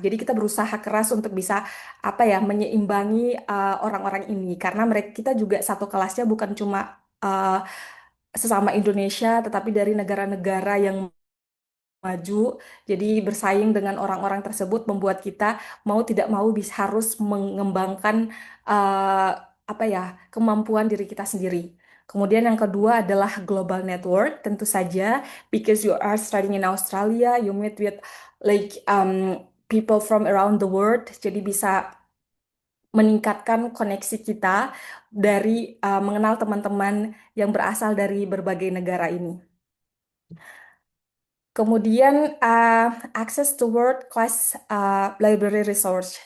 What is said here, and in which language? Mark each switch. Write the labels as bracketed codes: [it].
[id] Jadi kita berusaha keras untuk bisa apa ya menyeimbangi orang-orang ini karena mereka kita juga satu kelasnya bukan cuma uh, sesama Indonesia tetapi dari negara-negara yang maju. Jadi bersaing dengan orang-orang tersebut membuat kita mau tidak mau bisa harus mengembangkan eh, apa ya kemampuan diri kita sendiri. Kemudian yang kedua adalah global network. Tentu saja, [en] because you are studying in Australia, you meet with like people from around the world. [id] Jadi bisa meningkatkan koneksi kita dari mengenal teman-teman yang berasal dari berbagai negara ini. Kemudian akses [en] to world class library resource.